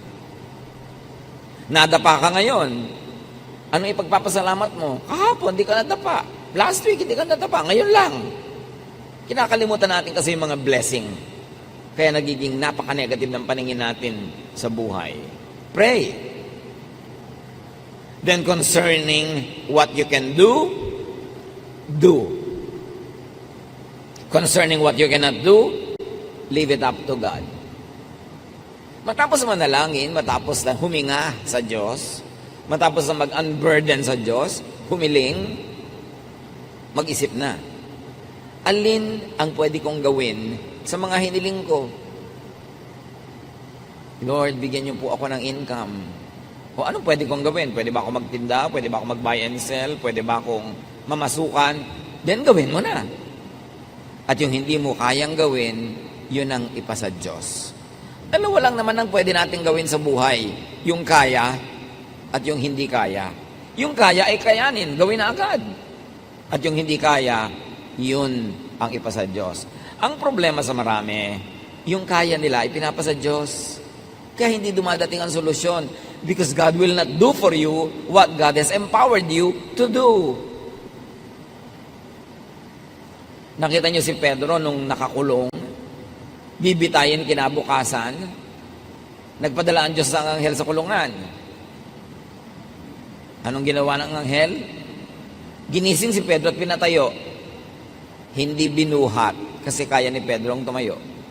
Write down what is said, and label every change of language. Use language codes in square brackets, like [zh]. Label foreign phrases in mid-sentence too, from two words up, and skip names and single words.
[tl] Nadapa ka ngayon. Anong ipagpapasalamat mo? Kahapon, di ka nadapa. Last week, hindi ka nadapa. Ngayon lang. Kinakalimutan natin kasi yung mga blessing. Kaya nagiging napaka-negative ng paningin natin sa buhay. [en] Pray. Then concerning what you can do, do. Concerning what you cannot do, leave it up to God. [tl] Matapos manalangin, matapos na huminga sa Diyos, matapos na mag-unburden sa Diyos, humiling, mag-isip na. Alin ang pwede kong gawin sa mga hiniling ko? Lord, bigyan niyo po ako ng income. O anong pwede kong gawin? Pwede ba ako magtinda? Pwede ba ako mag- [en] buy and sell? [tl] Pwede ba akong mamasukan? Then gawin mo na. At yung hindi mo kayang gawin, yun ang ipasa Diyos. Dalawa lang naman ang pwede natin gawin sa buhay. Yung kaya at yung hindi kaya. Yung kaya ay kayanin, gawin na agad. At yung hindi kaya, yun ang ipasa Diyos. Ang problema sa marami, yung kaya nila ipinapasa Diyos. Kaya hindi dumadating ang solusyon. [en] Because God will not do for you what God has empowered you to do. [tl] Nakita niyo si Pedro nung nakakulong, bibitayin kinabukasan, nagpadala ang Diyos ng anghel sa kulungan. Anong ginawa ng anghel? Ginising si Pedro at pinatayo. Hindi binuhat kasi kaya ni Pedro ang tumayo.